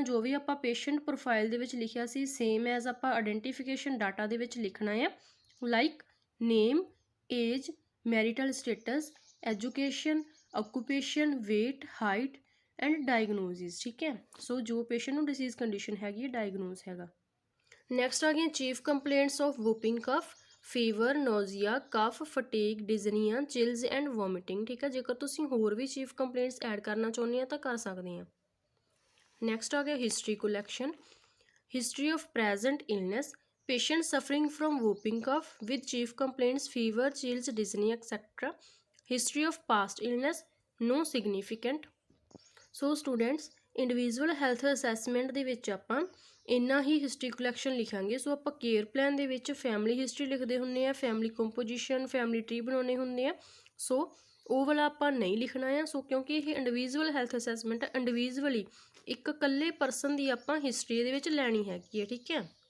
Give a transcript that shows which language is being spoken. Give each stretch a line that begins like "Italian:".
Punjabi: ਜੋ ਵੀ ਆਪਾਂ patient profile ਦੇ ਵਿੱਚ ਲਿਖਿਆ ਸੀ ਸੇਮ ਐਜ਼ ਆਪਾਂ ਆਇਡੈਂਟੀਫਿਕੇਸ਼ਨ ਡਾਟਾ ਦੇ ਵਿੱਚ ਲਿਖਣਾ ਹੈ, like name, age, marital status, education, occupation, wait, height and diagnosis, ਠੀਕ ਹੈ। ਸੋ ਜੋ ਪੇਸ਼ੈਂਟ ਨੂੰ ਡਿਸੀਜ਼ ਕੰਡੀਸ਼ਨ ਹੈਗੀ ਹੈ, ਡਾਇਗਨੋਸ ਹੈਗਾ। ਨੈਕਸਟ ਆ ਗਈਆਂ chief complaints of ਵੂਪਿੰਗ cough, fever, ਨੋਜ਼ੀਆ, cough, fatigue, ਡਿਜ਼ਨੀਆ, ਚਿਲਜ਼ and vomiting, ਠੀਕ ਹੈ। ਜੇਕਰ ਤੁਸੀਂ ਹੋਰ ਵੀ ਚੀਫ ਕੰਪਲੇਂਟਸ ਐਡ ਕਰਨਾ ਚਾਹੁੰਦੇ ਆ ਤਾਂ ਕਰ ਸਕਦੇ ਆ। ਨੈਕਸਟ ਆ ਗਿਆ history collection,
English: History of present illness, patient suffering from whooping cough with chief complaints fever, chills, dyspnea, etc. History of past illness, no significant. So students individual health assessment
Punjabi: ਦੇ ਵਿੱਚ ਆਪਾਂ ਇੰਨਾ ਹੀ ਹਿਸਟਰੀ ਕਲੈਕਸ਼ਨ ਲਿਖਾਂਗੇ। ਸੋ ਆਪਾਂ care plan ਦੇ ਵਿੱਚ family history ਲਿਖਦੇ ਹੁੰਦੇ ਆ, ਫੈਮਿਲੀ ਕੰਪੋਜੀਸ਼ਨ, ਫੈਮਿਲੀ ਟਰੀ ਬਣਾਉਣੇ ਹੁੰਦੇ ਆ। ਸੋ ਉਹ ਵਾਲਾ ਆਪਾਂ ਨਹੀਂ ਲਿਖਣਾ ਆ। ਸੋ ਕਿਉਂਕਿ ਇਹ ਇੰਡੀਵਿਜੂਅਲ ਹੈਲਥ ਅਸੈਸਮੈਂਟ ਇੰਡੀਵਿਜੂਅਲੀ ਇੱਕ ਇਕੱਲੇ ਪਰਸਨ ਦੀ ਆਪਾਂ ਹਿਸਟਰੀ ਦੇ ਵਿੱਚ ਲੈਣੀ ਹੈਗੀ ਹੈ, ਠੀਕ ਹੈ।